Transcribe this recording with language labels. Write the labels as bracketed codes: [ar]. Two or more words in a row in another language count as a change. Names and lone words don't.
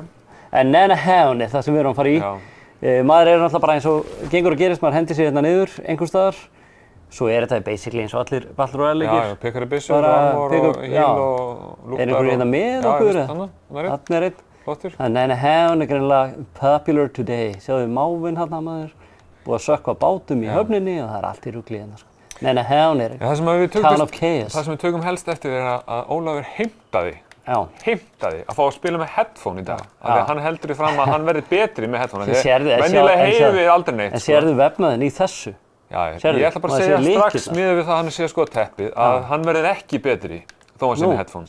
[is] En Nanahound er það sem við erum að fara í. Maður er náttúrulega bara eins og gengur og gerist, maður hendir sig hérna niður einhvers staðar. Svo er þetta basically eins og allir Battle Royale leikir. Já, pikkar í byssu, armor og heal og lúktar. Er einhverju hérna með okkur? Já, þarna er einn. Flottur. Nanahound er greinilega [en] popular today. [is] Sjáðu máfinn hérna maður. Búið að sökkva bátum í höfninni og það er allt í rugli hérna. Nanahound er [en] town of chaos. [is] Það sem við tökum helst eftir er að Ólafur heimtaði að fá að spila með headphone í dag. Af því að hann heldur í fram að hann verði betri með headphone. Venjulega heyrum við aldrei neitt. En sérðu vefnaðinn í þessu? Já, ég ætla bara að segja strax miðað við það að hann sé að skoða teppið að hann verður ekki betri þó hann sé með headphone.